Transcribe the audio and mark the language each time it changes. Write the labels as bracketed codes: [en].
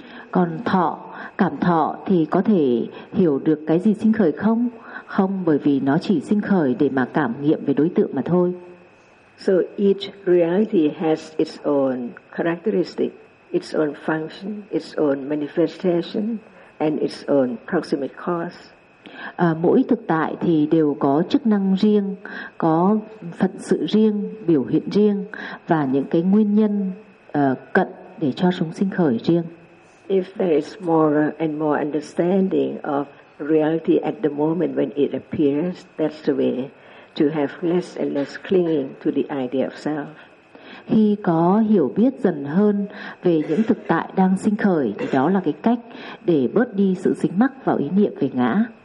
[vi] Còn thọ, cảm thọ thì có thể hiểu được cái gì sinh khởi không? Không, bởi vì nó chỉ sinh khởi để mà cảm nghiệm về đối tượng mà thôi. [en] So each reality has its own characteristic, its own function, its own manifestation, and its own proximate cause. [vi] Mỗi thực tại thì đều có chức năng riêng, có phận sự riêng, biểu hiện riêng và những cái nguyên nhân cận để cho chúng sinh khởi riêng. [en] If there is more and more understanding of reality at the moment when it appears, that's the way to have less and less clinging to the idea of self. [vi] Khi có hiểu biết dần hơn về những thực tại đang sinh khởi thì đó là cái cách để bớt đi sự dính mắc vào ý niệm về ngã.